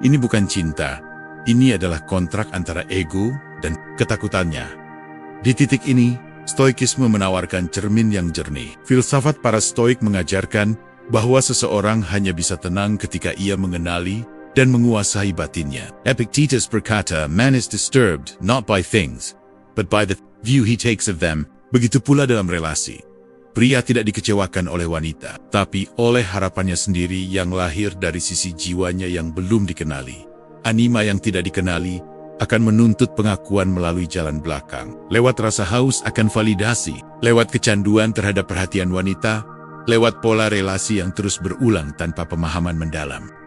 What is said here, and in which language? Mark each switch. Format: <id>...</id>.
<id>Ini bukan cinta, ini adalah kontrak antara ego dan ketakutannya. Di titik ini, Stoikisme menawarkan cermin yang jernih. Filsafat para Stoik mengajarkan bahwa seseorang hanya bisa tenang ketika ia mengenali dan menguasai batinnya.</id> <en>Epictetus</en> <id>berkata,</id> <en>"Man is disturbed not by things, but by the view he takes of them."</en> <id>Begitu pula dalam relasi. Pria tidak dikecewakan oleh wanita, tapi oleh harapannya sendiri yang lahir dari sisi jiwanya yang belum dikenali. Anima yang tidak dikenali akan menuntut pengakuan melalui jalan belakang, lewat rasa haus akan validasi, lewat kecanduan terhadap perhatian wanita, lewat pola relasi yang terus berulang tanpa pemahaman mendalam.</id>